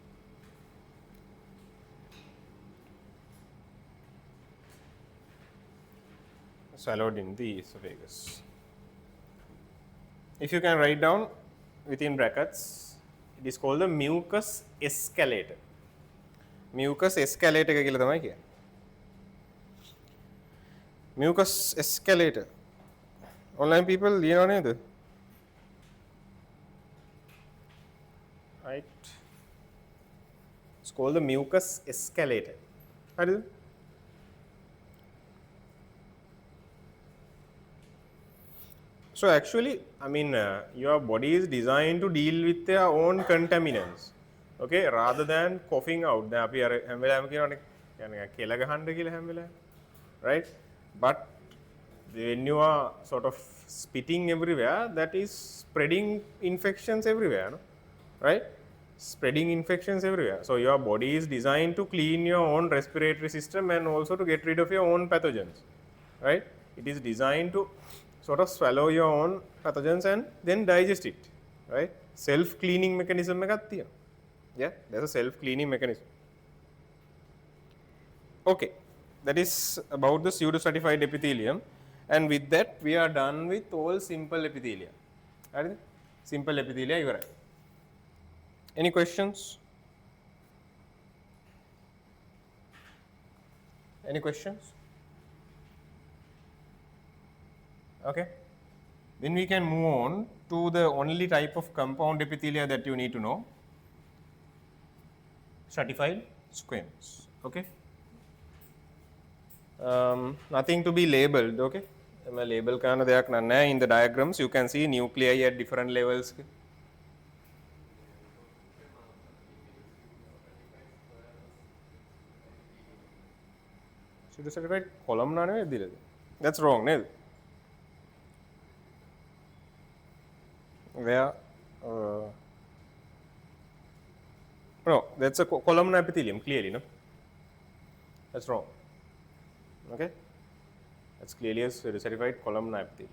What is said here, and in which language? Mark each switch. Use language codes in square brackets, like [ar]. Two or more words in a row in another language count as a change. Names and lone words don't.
[en] Swallowed in the esophagus. If you can write down within brackets, it is called the mucus escalator. Mucus escalator [si] එක කියලා තමයි කියන්නේ. [en] Mucus escalator. Online people [si] ලියනව නේද? [en] Right. It's called the mucus escalator. [si] හරිද? [en] So actually, I mean, your body is designed to deal with their own contaminants. Okay, rather than coughing out. [si] දැන් අපි අර හැම වෙලාවෙම කියනවානේ කියන්නේ කෙල ගහන්න කියලා හැම වෙලාවෙම. [en] Right? But when you are sort of spitting everywhere, that is spreading infections everywhere, no? Right? Spreading infections everywhere. So your body is designed to clean your own respiratory system and also to get rid of your own pathogens. Right? It is designed to sort of swallow your own pathogens and then digest it. Right? Self-cleaning mechanism [si] එකක් තියෙනවා. [en] Yeah, there's a self-cleaning mechanism. Okay, that is about the pseudostratified epithelium, and with that we are done with all simple epithelia. හරිද? Simple epithelia ඉවරයි. Any questions? Any questions? Okay. Then we can move on to the only type of compound epithelia that you need to know. Stratified squamous. Okay. Nothing to be labeled. Okay. [si] label කරන දෙයක් නැහැ. [en] In the diagrams you can see nuclei at different levels. Pseudocertified columnar [si] නෙවෙයි දීලාද? [en] That's wrong නේද? Where no, that's a columnar epithelium clearly, no? That's wrong. Okay? That's clearly a pseudocertified columnar epithelium.